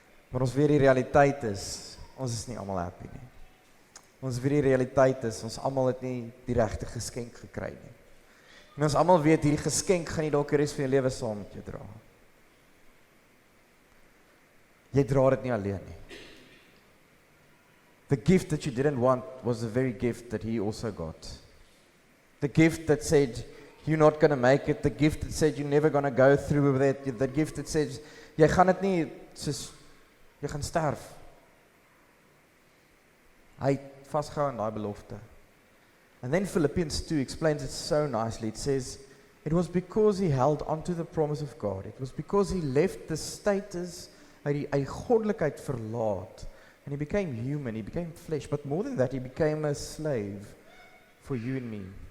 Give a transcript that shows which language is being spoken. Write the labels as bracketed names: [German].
[Afrikaans] Maar ons weet die realiteit is, ons is nie almal happy nie. Ons weet die realiteit is, ons almal het nie die regte geskenk gekry nie. En ons almal weet, hierdie geskenk gaan nie dalk die res van jou lewe saam met jou dra. Jy dra dit nie alleen nie. [English] The gift that you didn't want was the very gift that he also got. The gift that said, you're not going to make it. The gift that said, you're never going to go through with it. The gift that said, [Afrikaans] jy gaan dit nie, soos, jy gaan sterf. Hy het vasgehou aan daai belofte. [English] And then Philippians 2 explains it so nicely. It says, it was because he held onto the promise of God. It was because he left the status, [Afrikaans] hy goddelikheid verlaat. [English] And he became human, he became flesh. But more than that, he became a slave for you and me.